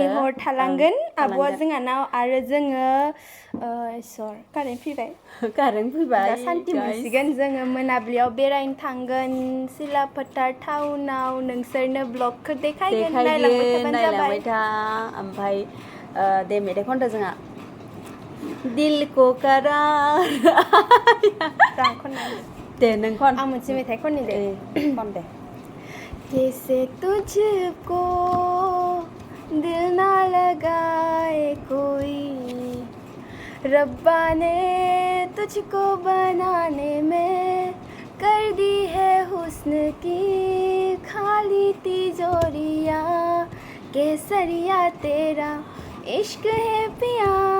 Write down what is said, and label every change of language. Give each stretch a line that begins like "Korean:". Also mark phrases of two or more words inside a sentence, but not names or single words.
Bodo: दिनै हर थालांगोन आब'आ जोंहानाव आरो जोङो सर कारेन्ट फैबाय कारेन्ट फैबाय दा सान्ति मोनसिगोन जोङो मोनाबिलियाव बेरायनो थांगोन सिला फोथार टाउनाव नोंसोरनो ब्लगखौ देखायगोन नायलांबाय थाबानो जाबाय था ओमफ्राय दे मेथाइ खनदो जोंहा
Hindi: दिल को करार दे
Bodo: नों खन आं मोनसे मेथाइ खननि दे खन दे
Hindi: कैसे तुझको दिल ना लगाए कोई रब्बा ने तुझको बनाने में कर दी है हुस्न की खाली तिजोरिया केसरिया तेरा इश्क है पिया